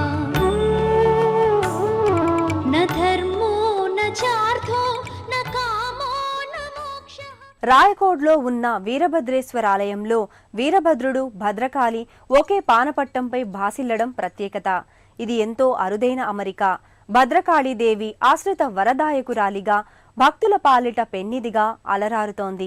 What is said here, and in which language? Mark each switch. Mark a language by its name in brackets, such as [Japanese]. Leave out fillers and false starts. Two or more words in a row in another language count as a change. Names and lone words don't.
[Sanskrit] न धर्मो न चार्थो न कामो न मोक्षः. [Telugu] రాయకోడ్లో ఉన్న వీరభద్రేశ్వర ఆలయంలో వీరభద్రుడు, భద్రకాళి ఒకే పానపట్టంపై భాసిల్లడం ప్రత్యేకత. ఇది ఎంతో అరుదైన అమరిక. భద్రకాళీదేవి ఆశ్రిత వరదాయకురాలిగా, భక్తుల పాలిట పెన్నిదిగా అలరారుతోంది.